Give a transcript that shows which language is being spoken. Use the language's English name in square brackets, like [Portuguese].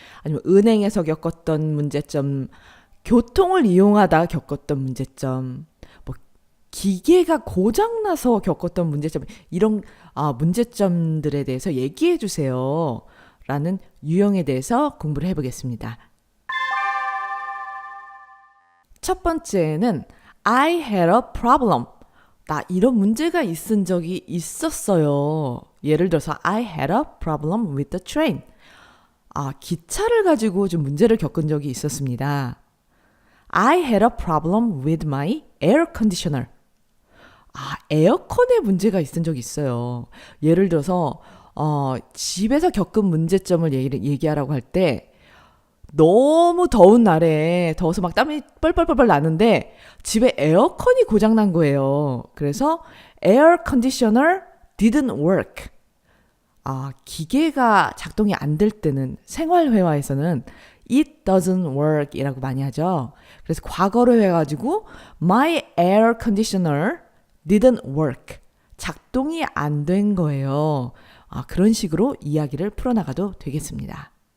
[Korean] 아니면 은행에서 겪었던 문제점, 교통을 이용하다 겪었던 문제점, 뭐 기계가 고장나서 겪었던 문제점, 이런 문제점들에 대해서 얘기해 주세요. 라는 유형에 대해서 공부를 해보겠습니다. 첫 번째는 [English] I had a problem. [Korean] 나 이런 문제가 있은 적이 있었어요. 예를 들어서 [English] I had a problem with the train. [Korean] 기차를 가지고 좀 문제를 겪은 적이 있었습니다. [English] I had a problem with my air conditioner. [Korean] 에어컨에 문제가 있은 적이 있어요. 예를 들어서 집에서 겪은 문제점을 얘기하라고 할 때 너무 더운 날에 더워서 막 땀이 뻘뻘뻘 나는데 집에 에어컨이 고장난 거예요. 그래서 [English] air conditioner didn't work. [Korean] 기계가 작동이 안 될 때는 생활회화에서는 [English] it doesn't work [Korean] 이라고 많이 하죠. 그래서 과거로 해가지고 [English] my air conditioner didn't work. [Korean] 작동이 안 된 거예요. 그런 식으로 이야기를 풀어나가도 되겠습니다.